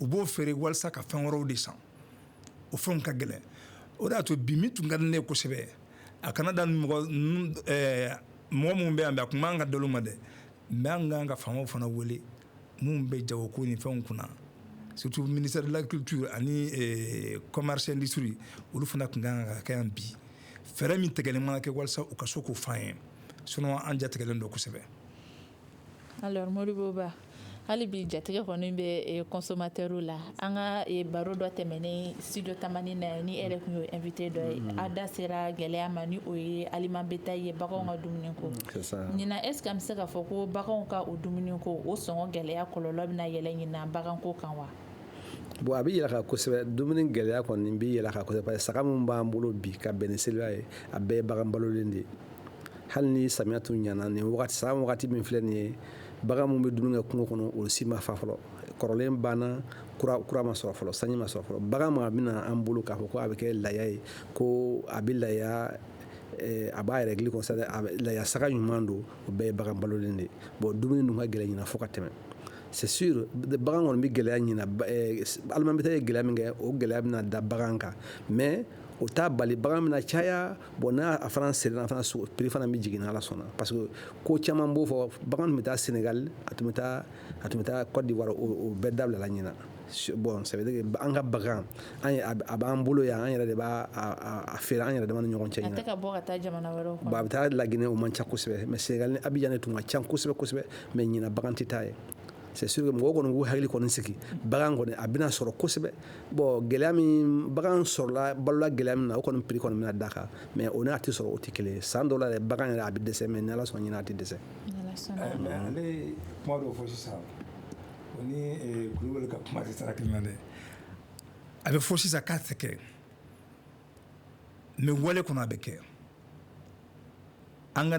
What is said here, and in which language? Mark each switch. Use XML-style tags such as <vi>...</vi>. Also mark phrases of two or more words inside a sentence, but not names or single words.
<bm>b'o feere walasa ka fɛn wɛrɛw de san o fɛnw ka gɛlɛn o de y'a to bi min tun ka di ne ye kosɛbɛ a kana da mɔgɔ minnu bɛ yan bi a tun b'an ka dalo ma dɛ mais an kan ka faamaw fana wele minnu bɛ jagoko ni fɛnw kunna surtout</bm> <fr>ministère de l'agriculture</fr> <bm>ani</bm> <fr>commerce industrie</fr> <bm>olu fana tun kan ka kɛ yan bi fɛɛrɛ min tigɛlen mana kɛ walasa u ka se k'o f'an ye sinon an jatigɛlen don kosɛbɛ. Alors Modibo Ba hali bi jatigɛ kɔni bɛ consommateurs la an ka baro dɔ tɛmɛnen studio tamani na ni yɛrɛ tun y'o invité dɔ ye a da sera gɛlɛya ma ni o ye</bm> <fr>aliment bétail</fr> <bm>ye baganw ka dumuni ko ɲinan</bm> <fr>est ce que</fr> <bm>an bɛ se k'a fɔ ko baganw ka o dumuni ko o sɔngɔ gɛlɛya kɔlɔlɔ bɛna yɛlɛ ɲinan baganko kan wa? Bon a bɛ yɛlɛ ka kosɛbɛ dumuni gɛlɛya kɔni bɛ yɛlɛ ka kosɛbɛ</bm> <fr>parce que</fr> <bm>saga min b'an bolo bi ka bɛn ni seliba ye a bɛɛ ye bagan balolen de ye hali ni samiya tun ɲana nin wagati san wagati min filɛ nin ye bagan min bɛ dumuni kɛ kungo kɔnɔ olu si ma fa fɔlɔ kɔrɔlen banna kura ma sɔrɔ fɔlɔ sanji ma sɔrɔ fɔlɔ bagan ma bɛna an bolo k'a fɔ ko a bɛ kɛ laya ye ko a bɛ laya a b'a yɛrɛ gili kɔsɛbɛ laya saga ɲuman don o bɛɛ ye bagan balolen de ye bon dumuni dun ka gɛlɛn ɲina fo ka tɛmɛ</bm> <fr>c'est sûr</fr> <bm>bagan kɔni bɛ gɛlɛya ɲina</bm> <fr>aliment bétail</fr> <bm>ye gɛlɛya min kɛ o gɛlɛya bɛna da bagan kan mais o t'a bali bagan bɛna caya bon n'a a fana serena fana prix fana bɛ jigin n'Ala sɔnna</bm> <fr>parce que</fr> <bm>ko caman b'o fɔ bagan tun bɛ taa Sénégal a tun bɛ taa Côte d'Ivoire o bɛɛ dabilala ɲina bon</bm> <fr>ça veut dire que</fr> <bm>an ka bagan a b'an bolo yan an yɛrɛ de b'a feere an yɛrɛ dama ni ɲɔgɔn cɛ ɲina a tɛ ka bɔ ka taa jamana wɛrɛw kɔnɔ bon a bɛ taa Laginɛ o man ca kosɛbɛ mais Sénégal ni Abidjan de tun ka ca kosɛbɛ kosɛbɛ mais ɲina bagan tɛ taa ye</bm> <fr>c'est sûr que</fr> <bm>mɔgɔ kɔni k'u hakili kɔni sigi bagan kɔni a bɛna sɔrɔ kosɛbɛ bon gɛlɛya min bagan sɔrɔla balola gɛlɛya min na o kɔni prix kɔni bɛna da kan mais o n'a tɛ sɔrɔ o tɛ kelen ye san dɔw la yɛrɛ bagan yɛrɛ a bɛ dɛsɛ mais ni ala sɔnna ɲinɛ a tɛ dɛsɛ. mais ale kuma dɔ fɔ sisan o ni kulubali ka kuma tɛ tara kelen na dɛ a bɛ fɔ sisan k'a tɛ kɛ mais wale kɔnɔ a bɛ kɛ an ka</bm>